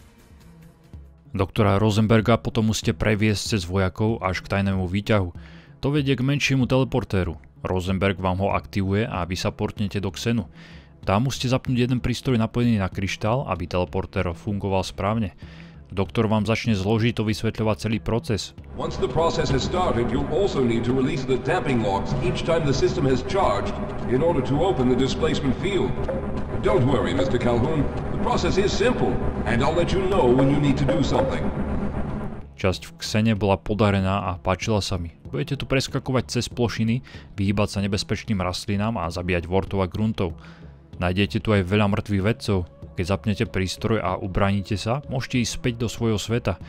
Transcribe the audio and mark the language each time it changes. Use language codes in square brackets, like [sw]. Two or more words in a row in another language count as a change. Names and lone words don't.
[sk] Doktora Rosenberga potom musíte previesť cez vojakov až k tajnému výťahu. To vedie k menšiemu teleportéru. Rosenberg vám ho aktivuje a vy sa portnete do Xenu. Tam musíte zapnúť jeden prístroj napojený na kryštál, aby teleportér fungoval správne. Doktor vám začne zložito vysvetľovať celý proces. [en] Once the process has started, you'll also need to release the damping logs each time the system has charged in order to open the displacement field. Don't worry, Mr. Calhoun. The process is simple, and I'll let you know when you need to do something. [sk] Časť v Xene bola podarená a páčila sa mi. Budete tu preskakovať cez plošiny, vyhýbať sa nebezpečným rastlinám a zabíjať vortov a gruntov. Nájdete tu aj veľa mŕtvych vedcov. Keď zapnete prístroj a ubránite sa, môžete ísť späť do svojho sveta.